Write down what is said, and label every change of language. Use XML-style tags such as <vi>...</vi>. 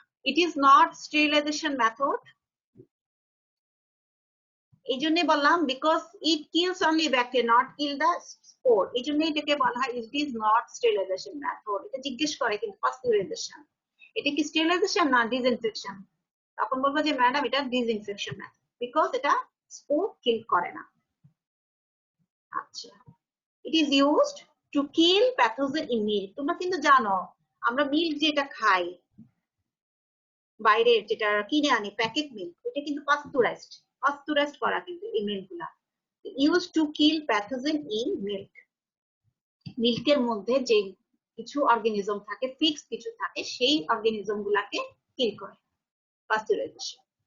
<en>It is not sterilization method. এই জন্য বললাম because it kills only bacteria, not kill the spore.</en> <bn>এই জন্য এটাকে বলা হয় it is not sterilization method. এটা জিজ্ঞেস করে কিন্তু পাস্টিউরাইজেশন এটা কি স্টেরিলাইজেশন না ডিসইনফেকশন? তখন বলবো যে ম্যাডাম এটা ডিসইনফেকশন মেথড বিকজ এটা স্পোর কিল করে না।</bn> <en>আচ্ছা, it is used to kill pathogen in milk.</en> <bn>তোমরা কিন্তু জানো আমরা মিল্ক যেটা খাই বাইরের, যেটা কিনে আনি প্যাকেট মিল্ক, এটা কিন্তু পাস্তুরাইজড করা কিন্তু এই মিল্ক গুলা। Use to kill pathogen in milk. মিল্কের মধ্যে যে কিছু অর্গানিজম থাকে, ফিক্স কিছু থাকে, সেই অর্গানিজম গুলাকে কিল করে পাস্তুরাইজেশন।</bn>